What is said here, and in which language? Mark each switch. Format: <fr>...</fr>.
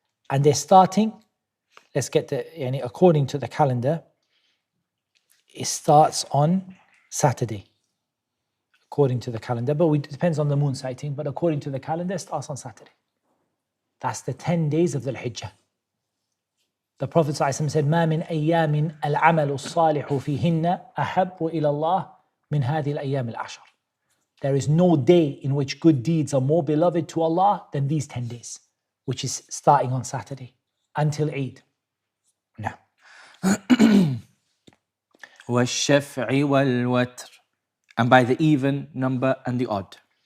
<en>And they're starting, let's get the, according to the calendar, it starts on Saturday. According to the calendar, but it depends on the moon sighting, but according to the calendar, it starts on Saturday. That's the 10 days of Dhul Hijjah. The Prophet ﷺ said,</en> <ar>مَا مِنْ أَيَّامٍ الْعَمَلُ الصَّالِحُ فِيهِنَّ أَحَبُّ إِلَى اللَّهِ مِنْ هَذِهِ الْأَيَّامِ الْعَشْرِ.</ar> <en>There is no day in which good deeds are more beloved to Allah than these 10 days, which is starting on Saturday until Eid. Now.</en> <ar>وَالشَّفْعِ وَالْوَتْرِ,</ar> <en>and by the even number and the odd.</en>